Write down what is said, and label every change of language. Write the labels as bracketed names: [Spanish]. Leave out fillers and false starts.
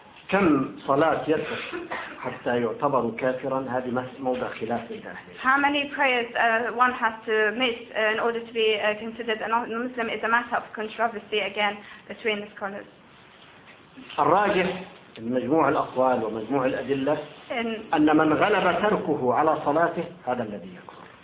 [Arabic] كم صلاة يصح حتى يعتبر كافرا؟ هذه موضع خلاف بين أهل [English] العلم. How many prayers one has to miss in order to be considered a Muslim is a matter of controversy again between the scholars. [Arabic] الراجح من مجموع الأقوال ومجموع الأدلة أن من غلب تركه على صلاته هذا الذي يكفر.